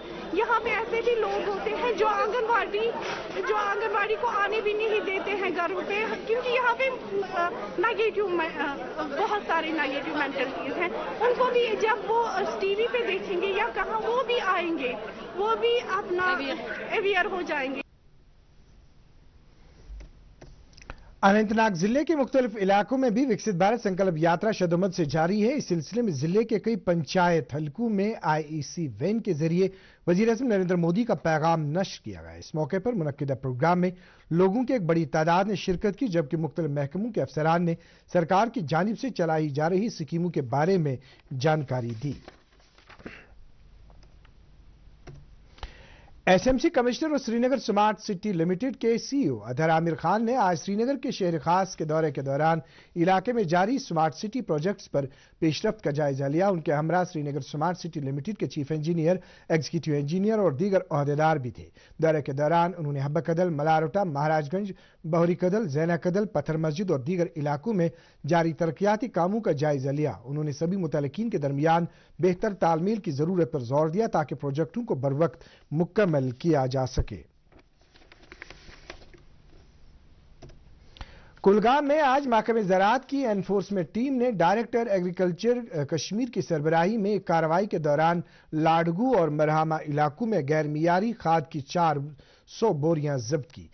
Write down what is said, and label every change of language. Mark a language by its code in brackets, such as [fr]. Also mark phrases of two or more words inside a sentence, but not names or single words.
[ur] یہاں پہ ایسے بھی لوگ ہوتے ہیں جو آنگن واڑی کو آنے بھی نہیں دیتے ہیں گھروں پہ، کیونکہ یہاں پہ بہت ساری [en] negative mentalities [ur] ہیں۔ ان کو بھی جب وہ ٹی وی پہ دیکھیں گے یا کہاں، وہ بھی آئیں گے، وہ بھی اپنا اویئر ہو جائیں گے۔ اننت ناگ ضلع کے مختلف علاقوں میں بھی وکست بھارت سنکلپ یاترا شدومت سے جاری ہے۔ اس سلسلے میں ضلع کے کئی پنچایت حلقوں میں IEC وین کے ذریعے وزیر اعظم نریندر مودی کا پیغام نشر کیا گیا۔ اس موقع پر منعقدہ پروگرام میں لوگوں کی ایک بڑی تعداد نے شرکت کی، جبکہ مختلف محکموں کے افسران نے سرکار کی جانب سے چلائی جا رہی اسکیموں کے بارے میں جانکاری دی۔ SMC کمشنر اور سری نگر سمارٹ سٹی لمیٹڈ کے CEO اظہر عامر خان نے آج سری نگر کے شہر خاص کے دورے کے دوران علاقے میں جاری [en] smart city projects [ur] پر پیش رفت کا جائزہ لیا۔ ان کے ہمراہ سری نگر سمارٹ سٹی لمیٹڈ کے [en] chief engineer, executive engineer [ur] اور دیگر عہدیدار بھی تھے۔ دورے کے دوران انہوں نے حبہ کدل، ملاروٹا، مہاراج گنج، بہوری کدل، زینا کدل، پتھر مسجد اور دیگر علاقوں میں جاری ترقیاتی کاموں کا جائزہ لیا۔ انہوں نے سبھی متعلقین کے درمیان بہتر تال میل کی ضرورت پر زور دیا تاکہ پروجیکٹوں کو بروقت مکمل کیا جا سکے۔ کلگام میں آج محکمہ زراعت کی [en] enforcement team [ur] نے [en] director agriculture [ur] کشمیر کی سربراہی میں ایک کارروائی کے دوران لاڈگو اور مرہامہ علاقوں میں غیر معیاری کھاد کی 400 بوریاں ضبط کی۔